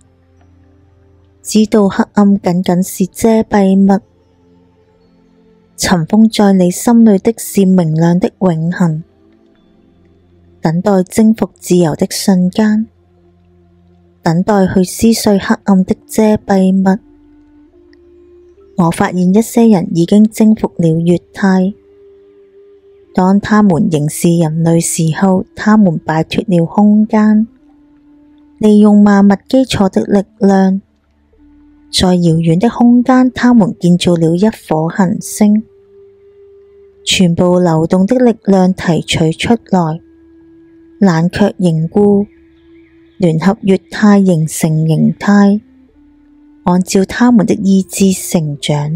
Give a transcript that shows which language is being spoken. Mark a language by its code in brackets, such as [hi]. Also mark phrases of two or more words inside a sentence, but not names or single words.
[zh] 知道黑暗僅僅是遮蔽物，塵封在你心裏的是明亮的永恆，等待征服自由的瞬間，等待去撕碎黑暗的遮蔽物。我發現一些人已經征服了月態，當他們仍是人類時候，他們擺脫了空間，利用萬物基礎的力量，在遙遠的空間，他們建造了一顆行星，全部流動的力量提取出來，冷卻凝固，聯合月態形成形態，按照他們的意志成長。